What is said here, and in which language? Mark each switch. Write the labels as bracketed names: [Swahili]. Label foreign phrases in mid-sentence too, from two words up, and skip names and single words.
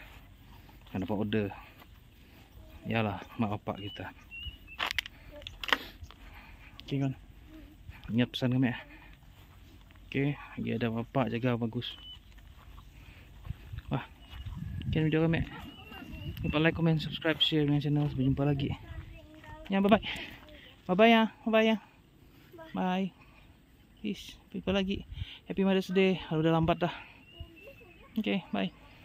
[Malay] Kan dapat order. Yalah, mak bapak kita. Okey kan. Ingat pesan kami ya. Okey, lagi ada bapak jaga bagus. Wah. Okey video kami. Lupa [English] like, comment, subscribe, share [Malay] dengan channel. Sampai jumpa lagi. Ya, [English] bye-bye. Bye-bye ya. Bye-bye ya. Bye. Peace. [Malay] Jumpa lagi. [English] Happy Mother's Day. [Malay] Udah lambat dah. [English] Okay, bye.